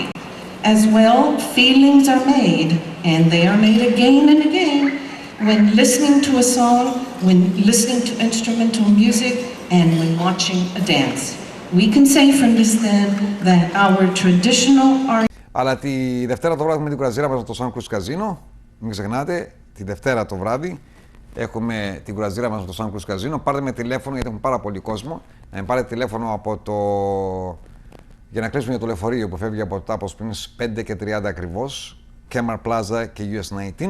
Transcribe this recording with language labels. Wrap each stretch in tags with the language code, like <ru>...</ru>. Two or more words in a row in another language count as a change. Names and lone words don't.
<en>As well, feelings are made, and they are made again and again when listening to a song, when listening to instrumental music, and when watching a dance. We can say from this then that our traditional art.</en> <el>Αλλά τη Δευτέρα το βράδυ με την κουραζίρα μας στο Sun Cruz Casino. Μην ξεχνάτε, τη Δευτέρα το βράδυ έχουμε την κουραζίρα μας στο Sun Cruz Casino. Πάρτε με τηλέφωνο γιατί έχουμε πάρα πολύ κόσμο. Να με πάρετε τηλέφωνο από το... για να κλείσουμε για το λεωφορείο που φεύγει από το Tap of Springs 5 και 30 ακριβώς, Kemar Plaza και US 19.</el>